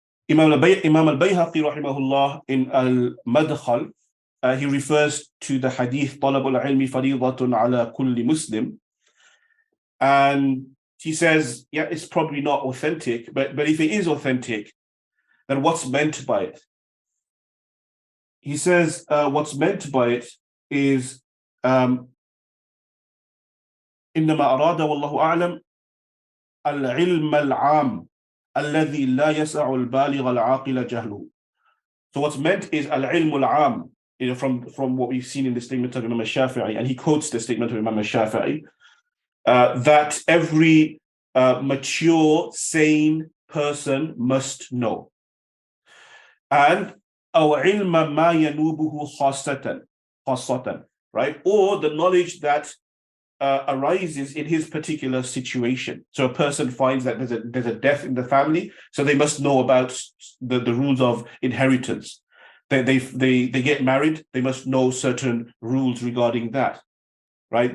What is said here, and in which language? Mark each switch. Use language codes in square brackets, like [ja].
[en] Imam al-Bayhaqi rahimahullah in al-Madkhal, he refers to the hadith [ar] طلب العلم فريضة على كل مسلم, [en] and he says, yeah, it's probably not authentic, but if it is authentic, then what's meant by it? He says what's meant by it is [ar] إنما أراد والله أعلم العلم العام الذي لا يسع البالغ العاقل جهله. [en] So what's meant is al-ilm al-am, from what we've seen in the statement of Imam al-Shafi'i, and he quotes the statement of Imam al-Shafi'i, that every mature, sane person must know. [ar] And أو علم ما ينوبه خاصة, [en] right? Or the knowledge that arises in his particular situation. So a person finds that there's a death in the family, so they must know about the rules of inheritance. They get married, they must know certain rules regarding that, right?